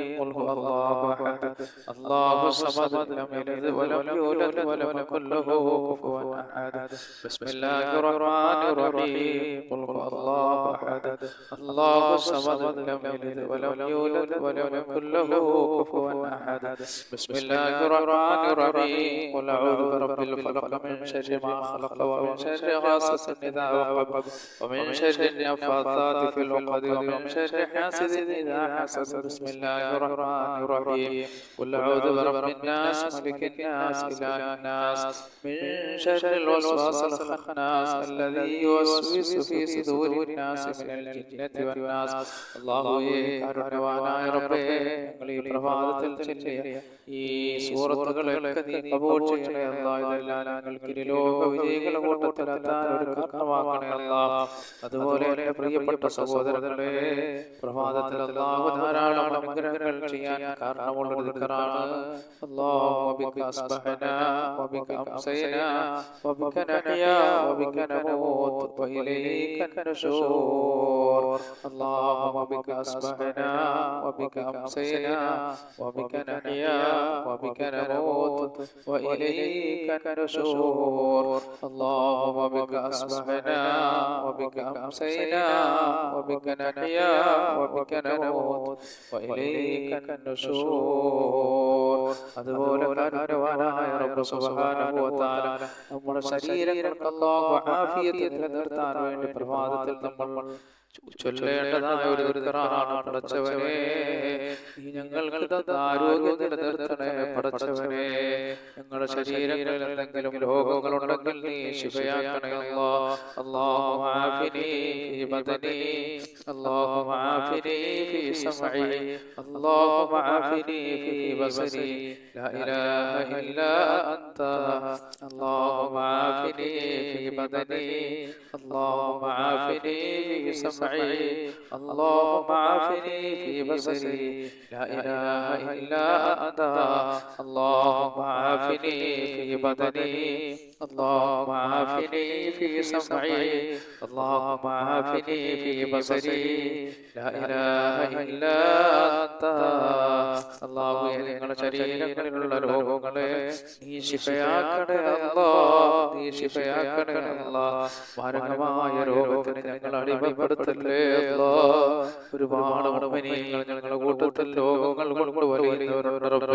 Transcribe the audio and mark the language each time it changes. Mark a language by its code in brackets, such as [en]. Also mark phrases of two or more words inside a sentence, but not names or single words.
[ar] قل هو الله أحد الله الصمد لم يلد ولم يولد ولم يكن له كفوا أحد. بسم الله الرحمن الرحيم قل هو الله أحد الله الصمد لم يلد ولم يولد ولم يكن له كفوا أحد. بسم الله الرحمن الرحيم. قل أعوذ برب الفلق من شر ما خلق ومن شر غاسق إذا وقب ومن شر النفاثات في العقد ومن شر حاسد إذا حسد. بسم الله الرحمن الرحيم. قل أعوذ برب الناس ملك الناس إله الناس من شر الوسواس الخناس الذي يوسوس في صدور الناس من الجنة والناس. [ml] الله കാരുണ്യവാനായ റബ്ബേ, ഞങ്ങൾ ഈ പ്രഭാതത്തിൽ ചൊല്ലിയ ഈ സൂറത്തുകളൊക്കെ നീ കബൂൽ ചെയ്യണേ അല്ലാഹ്. ഇതെല്ലാം ഞങ്ങൾക്ക് ലോക വിജയികളുടെ കൂട്ടത്തിലെത്താൻ ഒരു കാരണമാക്കണേ അല്ലാഹ്. അതുപോലെ എന്റെ പ്രിയപ്പെട്ട സഹോദരങ്ങളെ, പ്രഭാതത്തിൽ അല്ലാഹു ധാരാളം അനുഗ്രഹങ്ങൾ ചെയ്യാൻ കാരണമുള്ള ദിക്റാണ്. [ar] اللهم بك أصبحنا وبك أمسينا وبك نحيا وبك نموت وإليك النشور. اللهم بك أصبحنا وبك أمسينا وبك نحيا وبك نموت وإليك النشور. اللهم بك أصبحنا وبك أمسينا وبك نحيا وبك نموت وإليك النشور. [ml] അതുപോലെ കാരുണ്യവാനായ റബ്ബ് [ar] سبحانه وتعالى [ml] നമ്മുടെ ശരീരങ്ങൾക്ക് അല്ലാഹു ആഫിയത്ത് നിലനിർത്താൻ വേണ്ടി പ്രഭാതത്തിൽ നമ്മൾ ചൊല്ലേണ്ടതായ ഒരു ദിക്റാണ്. പടച്ചവനെ, നീ ഞങ്ങൾക്ക് തന്ന ആരോഗ്യം നിലനിർത്തണേ പടച്ചവനെ. ഞങ്ങളുടെ ശരീരങ്ങളിൽ എന്തെങ്കിലും രോഗങ്ങളുണ്ടെങ്കിൽ നീ ശിഫയാക്കണേ അല്ലാഹ്. [ar] اللهم عافني في بدني اللهم عافني في سمعي اللهم عافني في بصري لا إله إلا أنت. اللهم عافني في بدني اللهم عافني في سمعي اللهم عافني في بصري لا إله إلا أنت. اللهم عافني في بدني اللهم عافني في سمعي اللهم عافني في بصري لا إله إلا أنت. [ml] അല്ലാഹു, ഞങ്ങളുടെ ശരീരങ്ങളിലുള്ള രോഗങ്ങളെ നീ ശിഫയാക്കണേ അല്ലാഹ്. നീ ശിഫയാക്കണേ അല്ലാഹ്. മാരകമായ രോഗത്തിന് ഞങ്ങൾ അടിമപ്പെടുത്തല്ലേ അല്ലാഹ്. ഒരുപാട് മുഅ്മിനീങ്ങൾ ഞങ്ങളുടെ കൂട്ടത്തിൽ രോഗങ്ങൾ കൊണ്ട് വലയുന്നവരുണ്ട് റബ്ബേ.